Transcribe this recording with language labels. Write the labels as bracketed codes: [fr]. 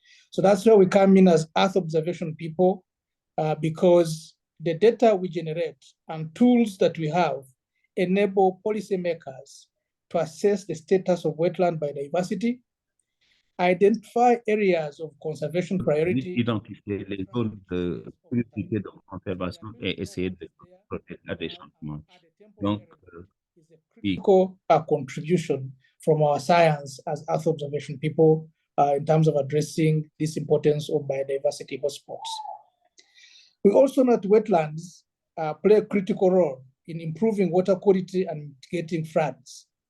[en] So that's where we come in as Earth observation people, because the data we generate and tools that we have enable policymakers to assess the status of wetland biodiversity, identify areas of conservation priority, [fr] identifier les zones de priorité de conservation et essayer de protéger des changements. Donc, [en] critical contribution from our science as Earth observation people in terms of addressing this importance of biodiversity hotspots. We also know that wetlands play a critical role in improving water quality and mitigating floods.